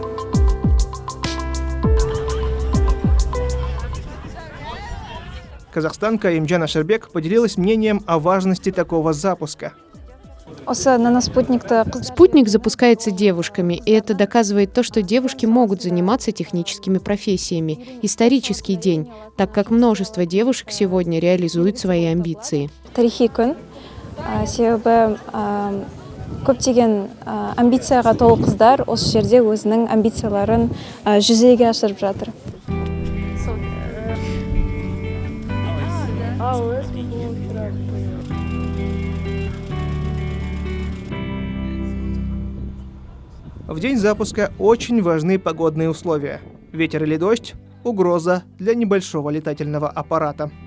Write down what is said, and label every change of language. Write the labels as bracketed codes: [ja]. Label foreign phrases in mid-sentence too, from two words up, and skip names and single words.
[ru] Казахстанка Имджан Ашербек поделилась мнением о важности такого запуска. Спутник запускается девушками, и это доказывает то, что девушки могут заниматься техническими профессиями. Исторический день, так как множество девушек сегодня реализуют свои амбиции. [kk] Тарихи күн, себебі көптеген амбицияға толы қыздар осы жерде өзінің амбицияларын жүзеге асырып жатыр. [ru] В день запуска очень важны погодные условия. Ветер или дождь – угроза для небольшого летательного аппарата.